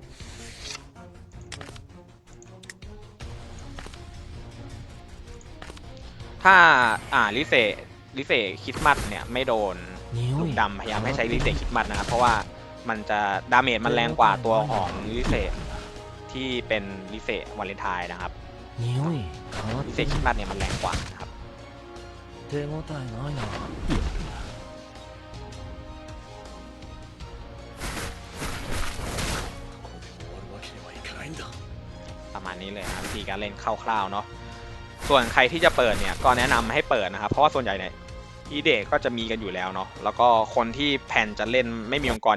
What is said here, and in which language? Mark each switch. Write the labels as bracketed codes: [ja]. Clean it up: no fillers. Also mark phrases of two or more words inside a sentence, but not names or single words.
[th] ถ้าลิเซคริสต์มาสเนี่ยไม่โดนลูกดำพยายามให้ใช้ลิเซคริสต์มาสนะครับเพราะว่ามันจะดาเมจมันแรงกว่าตัวของลิเซที่เป็นลิเซวาเลนไทน์นะครับลิเซคริสต์มาสเนี่ยมันแรงกว่านะครับ [ja] 手応えないな [th] ประมาณนี้เลยนะวิธีการเล่นคร่าวๆเนาะส่วนใครที่จะเปิดเนี่ยก็แนะนำให้เปิดนะครับเพราะว่าส่วนใหญ่เนี่ยฮิเดะก็จะมีกันอยู่แล้วเนาะแล้วก็คนที่แพนจะเล่นไม่มีองค์กร